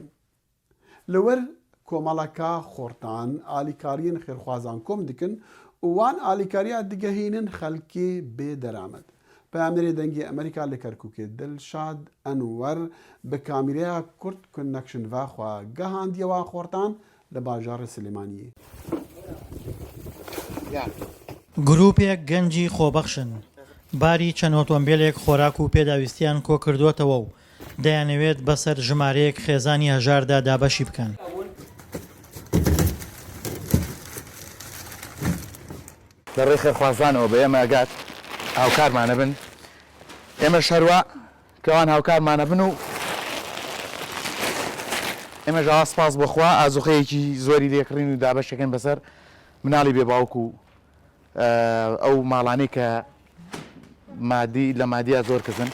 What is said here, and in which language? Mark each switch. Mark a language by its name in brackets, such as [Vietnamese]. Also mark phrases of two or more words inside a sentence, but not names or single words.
[Kurdish] Li wer komeleka xortan alîkariyên xêrxwazan kom dikin û wan alîkariya digehînin xelkê bê deramet. Peyamberê dengê Amerîka li Kerkûkê Dilşad Enwer bi kamîreya Kurd Connection ve xwe gehandiye wan xortan li bajarê Silêmaniyê. [Central Kurdish] گروپێک گەنجی خۆبەخشن باری چەند ئۆتۆمبیلێک خۆراک و پێداویستیان کۆ کردووەتەوە و دەیانەوێت بەسەر ژمارەیەک خێزانی هەژاردا دابەشی بکەن. لە ڕێی خێرخوازانەوە بە ئێمە ئەگات هاوکارمانە بن، ئێمە شەروە کەوان هاوکارمانە بن و ئێمە ژاوا سپاس بخوا ئازوخەیەکی زۆری لێکڕین و دابەشەکەن بەسەر مناڵی بێباوک و ئەو ماڵانەی کە لە مادیە زۆر کەسن.